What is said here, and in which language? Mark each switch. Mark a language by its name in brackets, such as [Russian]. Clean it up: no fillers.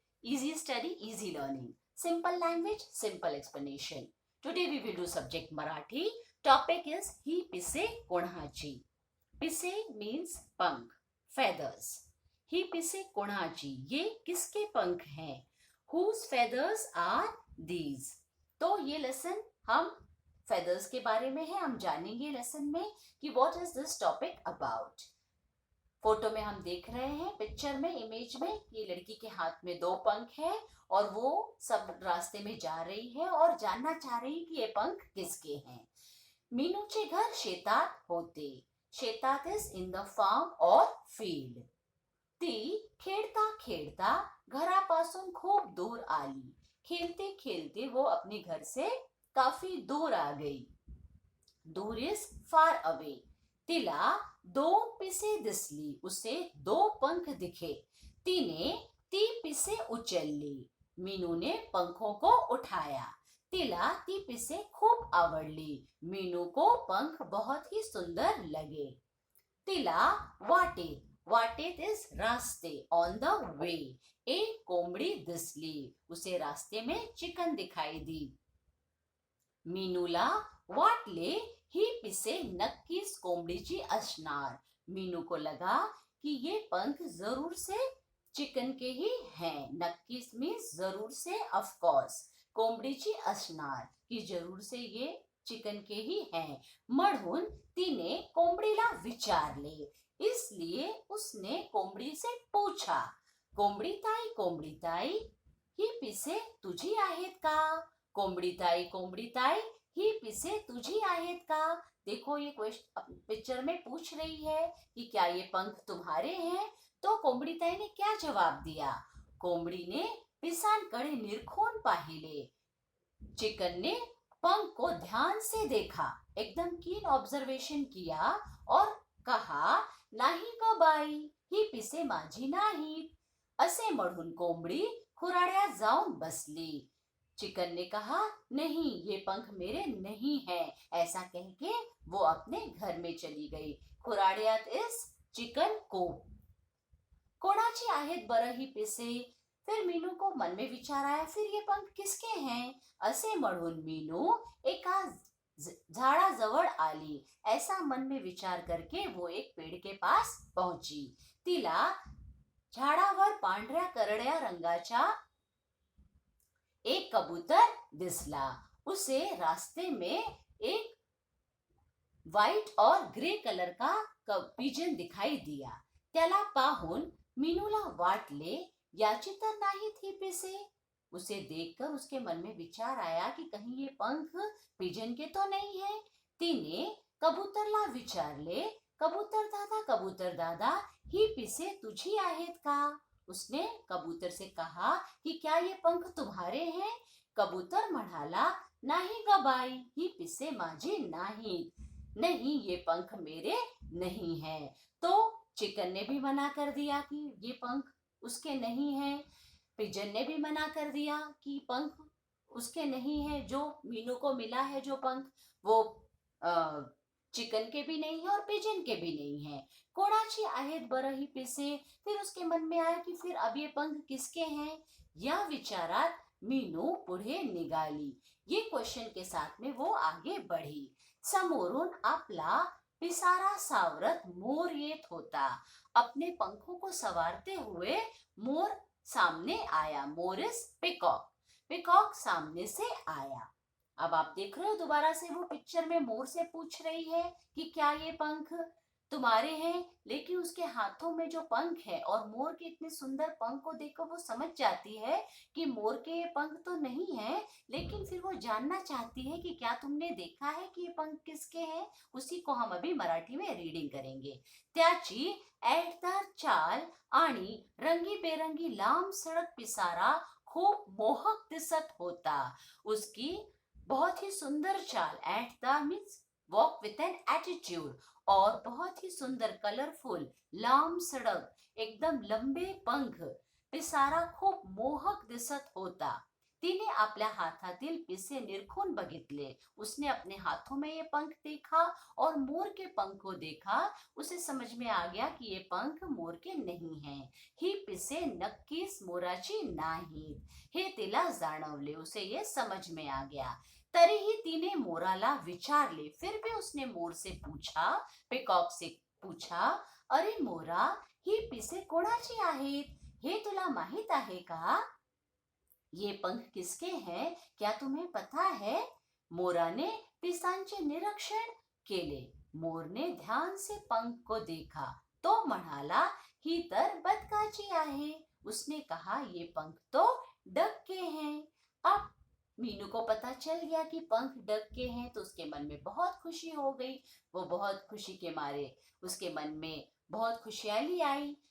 [English] Easy Study, Easy Learning. Simple language, simple explanation. Today we will do subject Marathi. Topic is [Marathi] Hi pise कोणाची. [English] Pise means पंख, feathers. [Marathi] Hi pise कोणाची. [Hindi] ये किसके पंख हैं? [English] Whose feathers are these? [Hindi] तो ये लेसन हम feathers के बारे में है. हम जानेंगे लेसन में कि [English] what is this topic about. [Hindi] Photo में हम देख रहे हैं पिक्चर में इमेज में ये लड़की के हाथ में 2 पंख है और वो सब रास्ते में जा रही है और जानना चाह रही कि ये पंख किसके हैं. [Marathi] मीनूचे घर शेतात होते. शेतात इज इन द फार्म और फील्ड. ती खेळता खेळता घरापासून खूप दूर आली. खेलते खेलते वो अपने घर से काफी दूर आ गई. दूर इज फार अवे. तिला 2 पिसे दिसली. [Hindi] उसे 2 पंख दिखे. [Marathi] तिने ती पिसे उचलली. [Hindi] मीनू ने पंखों को उठाया. [Marathi] तिला ती पिसे खूप आवडली. [Hindi] मीनू को पंख बहुत ही सुंदर लगे. [Marathi] तिला वाटेत. वाटेत is Raste [English] On the way. [Marathi] एक कोंबडी दिसली. [Hindi] उसे रास्ते में चिकन दिखाई दी. [Marathi] मीनूला वाटले ही पिसे नक्कीच कोंबडीची असणार. [Hindi] मीनू को लगा कि ये पंख जरूर से चिकन के ही हैं. नक्कीच मीन्स जरूर से, ऑफ कोर्स. [Marathi] कोंबडीची असणार [Hindi] की जरूर से ये चिकन के ही हैं. [Marathi] म्हणून तिने कोंबडीला विचारले. [Hindi] इसलिए उसने कोंबडी से पूछा, [Marathi] कोंबडी ताई ही पिसे तुझी आहेत का? कोंबडी ताई ही पिसे तुझी आहेत का? [Hindi] देखो ये क्वेश्चन पिक्चर में पूछ रही है कि क्या ये पंख तुम्हारे हैं. तो कोंबडी ताई ने क्या जवाब दिया? [Marathi] कोंबडी ने पिसांकडे निरखून पाहिले. [Hindi] चिकन ने पंख को ध्यान से देखा. एकदम कीन ऑब्जर्वेशन किया और कहा, [Marathi] नाही ग बाई, ही पिसे माझी नाहीत. असे म्हणून कोंबडी खुराड्यात जाऊन बसली. [Hindi] चिकन ने कहा, नहीं ये पंख मेरे नहीं हैं. ऐसा कह के वो अपने घर में चली गई. खुराड्यात इज चिकन कोप. [Marathi] कोणाची आहेत बरं ही पिसे? [Hindi] फिर मीनू को मन में विचार आया, फिर ये पंख किसके हैं? [Marathi] असे म्हणून मीनू एका झाडाजवळ आली. [Hindi] ऐसा मन में विचार करके वो एक पेड़ के पास पहुंची. [Marathi] तिला झाडावर पांढऱ्या करड्या रंगाच्या एक कबूतर दिसला. [Hindi] उसे रास्ते में एक व्हाइट और ग्रे कलर का पिजन दिखाई दिया. [Marathi] त्याला पाहून मीनूला वाटले, याची तर नाही थी पिसे. [Hindi] उसे देखकर उसके मन में विचार आया कि कहीं ये पंख पिजन के तो नहीं है. [Marathi] तिने कबूतरला विचारले, कबूतर दादा ही पिसे तुझी आहेत का? [Hindi] उसने कबूतर से कहा कि क्या ये पंख तुम्हारे हैं? [Marathi] कबूतर म्हणाला, नाही ग बाई, ही पिसे माझी नाहीत. [Hindi] नहीं ये पंख मेरे नहीं हैं. तो चिकन ने भी मना कर दिया कि ये पंख उसके नहीं हैं. पिजन ने भी मना कर दिया कि पंख उसके नहीं है. जो मीनू को मिला है जो पंख वो चिकन के भी नहीं है और पिजन के भी नहीं है. [Marathi] कोणाची आहेत बरं ही पिसे? [Hindi] फिर उसके मन में आया कि फिर अब ये पंख किसके हैं. [Marathi] या विचारात मीनू पुढे निघाली. [Hindi] ये क्वेश्चन के साथ में वो आगे बढ़ी. [Marathi] समोरून आपला पिसारा सावरत मोर येत होता. [Hindi] अपने पंखों को संवारते हुए मोर सामने आया. More is peacock. पिकॉक सामने से आया. अब आप देख रहे हो दोबारा से वो पिक्चर में मोर से पूछ रही है कि क्या ये पंख तुम्हारे हैं. लेकिन उसके हाथों में जो पंख है और मोर के इतने सुंदर पंख को देखकर वो समझ जाती है कि मोर के ये पंख तो नहीं है. लेकिन फिर वो जानना चाहती है कि क्या तुमने देखा है कि ये पंख किसके हैं. उसी को हम अभी मराठी में रीडिंग करेंगे. [Marathi] त्याची ऐटदार चाल आणि रंगीबेरंगी लांब सडक पिसारा खूप मोहक दिसत होता. [Hindi] उसकी बहुत ही सुंदर चाल, ऐटदार means walk with an attitude, और बहुत ही सुंदर कलरफुल लांब सडक, एकदम लंबे पंख, [Marathi] पिसारा खूप मोहक दिसत होता. तिने आपल्या हातातील पिसे निरखून बघितले. [Hindi] उसने अपने हाथों में ये पंख देखा और मोर के पंख को देखा. उसे समझ में आ गया की ये पंख मोर के नहीं हैं. [Marathi] ही पिसे नक्कीच मोराची नाहीत. हे तिला जाणवले. [Hindi] उसे ये समझ में आ गया. [Marathi] तरीही तिने मोराला विचारले. [Hindi] फिर भी उसने मोर से पूछा, पिकॉक से पूछा, [Marathi] अरे मोरा, ही पिसे कोणाची आहेत? हे तुला माहित आहे का? [Hindi] ये पंख किसके हैं? क्या तुम्हें पता है? [Marathi] मोराने पिसांचे निरीक्षण केले. [Hindi] मोरने ध्यान से पंख को देखा तो [Marathi] म्हणाला, ही तर बदकाची आहे. [Hindi] उसने कहा, ये पंख तो डक के हैं. अब मीनू को पता चल गया कि पंख डक के हैं तो उसके मन में बहुत खुशी हो गई. वो बहुत खुशी के मारे उसके मन में बहुत खुशहाली आई.